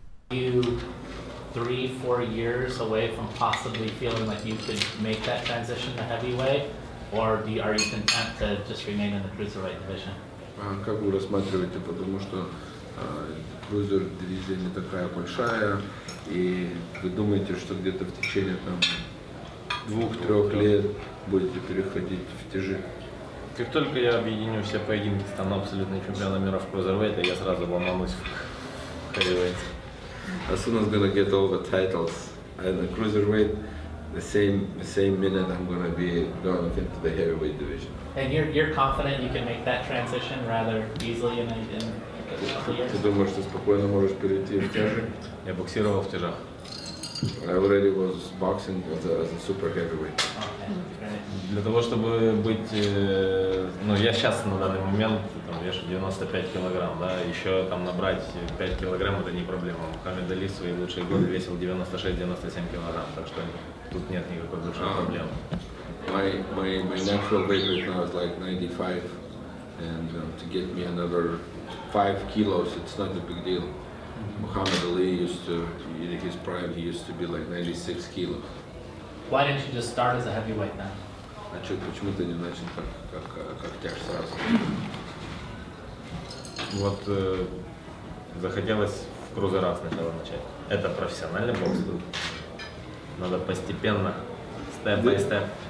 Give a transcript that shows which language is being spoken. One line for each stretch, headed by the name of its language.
English: you 3-4 years away from possibly feeling like you could make that transition to heavyweight, or are you content to just remain in the cruiserweight division?
Russian: Как вы рассматриваете, потому что крузер дивизия не такая большая, и вы думаете, что где-то в течение 2-3 лет будете переходить в тяжи? Как только я объединю все поединки, стану абсолютным чемпионом мира в cruiserweight, я сразу ломанусь в heavyweight.
English: As soon as I'm gonna get all the titles in the cruiserweight, the same minute I'm gonna be going into the heavyweight division. And you're confident you can make that transition rather easily in a couple of years?
Russian: Ты думаешь, что спокойно можешь перейти в тяжи? Я боксировал в тяжах.
English: I already was boxing as a super heavyweight. Okay,
Russian: Для того, чтобы быть, я сейчас на данный момент вешу 95 килограмм, да, еще набрать 5 килограмм это не проблема. Мухаммед Али в свои лучшие годы весил 96-97 килограмм, так что тут нет никакой большой проблемы.
English: My natural weight right now is like 95, and to get me another 5 kilos, it's not a big deal. Muhammad Ali used to, in his prime, he used to be like 96 kilos. Why didn't you just start as a heavyweight then?
Russian: Почему ты не начал как тяж сразу? Вот захотелось в крузерах сначала начать. Это профессиональный бокс, тут надо постепенно,
English: step by step.